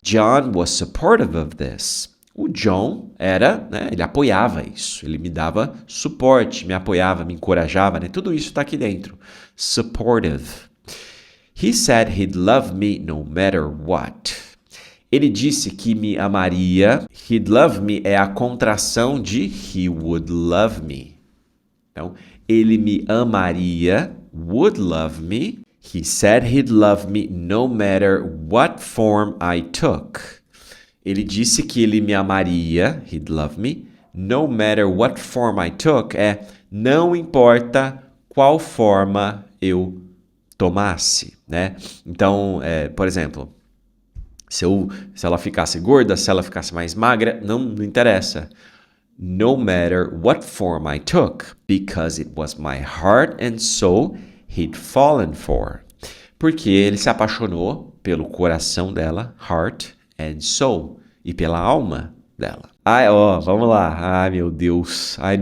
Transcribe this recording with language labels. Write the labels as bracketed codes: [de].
[en] John was supportive of this. [pt] O John era, né? Ele apoiava isso. Ele me dava suporte, me apoiava, me encorajava, né? Tudo isso está aqui dentro. [en] Supportive. He said he'd love me no matter what. [pt] Ele disse que me amaria. [en] He'd love me [pt] é a contração de [en] he would love me. [pt] Então, ele me amaria, [en] would love me. He said he'd love me no matter what form I took. [pt] Ele disse que ele me amaria, [en] he'd love me, no matter what form I took, [pt] não importa qual forma eu tomasse, né? Então, por exemplo, se ela ficasse gorda, se ela ficasse mais magra, não interessa. [en] No matter what form I took, because it was my heart and soul he'd fallen for. [pt] Porque ele se apaixonou pelo coração dela, [en] heart and soul, [pt] e pela alma dela. Vamos lá. Ai, meu Deus.